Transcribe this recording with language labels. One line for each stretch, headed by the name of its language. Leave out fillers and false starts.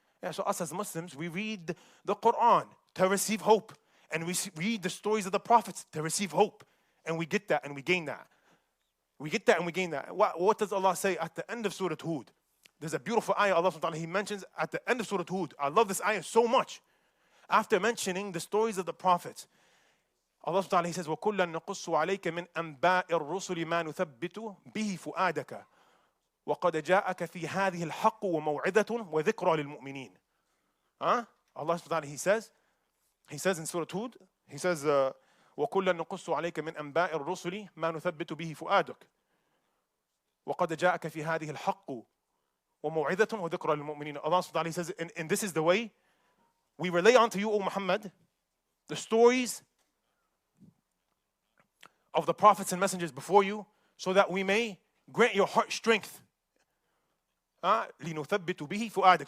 English: So us as Muslims, we read the Quran to receive hope. And we read the stories of the prophets to receive hope. And we get that and we gain that. We get that and we gain that. What does Allah say at the end of Surah Hud? There's a beautiful ayah Allah subhanahu wa ta'ala, He mentions at the end of Surah Hud. I love this ayah so much. After mentioning the stories of the prophets, Allah subhanahu wa ta'ala, He says,
Arabic: وَكُلًّا نَقُصُّ عَلَيْكَ مِنْ أَنْبَاءِ الرُّسُلِ مَا نُثَبِّتُ بِهِ فُؤَادَكَ وَقَدْ جَاءَكَ فِي هَذِهِ الْحَقُّ وَمَوْعِظَةٌ وَذِكْرَى لِلْمُؤْمِنِينَ.
English: Allah subhanahu wa ta'ala, He says in Surah Hud, He says,
Arabic: وَكُلًّا نَقُصُّ عَلَيْكَ مِنْ أَنْبَاءِ الرُّسُلِ مَا نُثَبِّتُ بِهِ فُؤَادَكَ وَقَدْ جَاءَكَ فِي هَذِهِ الْحَقُّ وَمَوْعِظَةٌ وَذِكْرَى لِلْمُؤْمِنِينَ.
English: Allah subhanahu wa ta'ala, He says, and this is the way we relay unto you, O Muhammad, the stories of the prophets and messengers before you, so that we may grant your heart strength.
Arabic: لِنُثَبِّتُ بِهِ فُؤَادَكَ.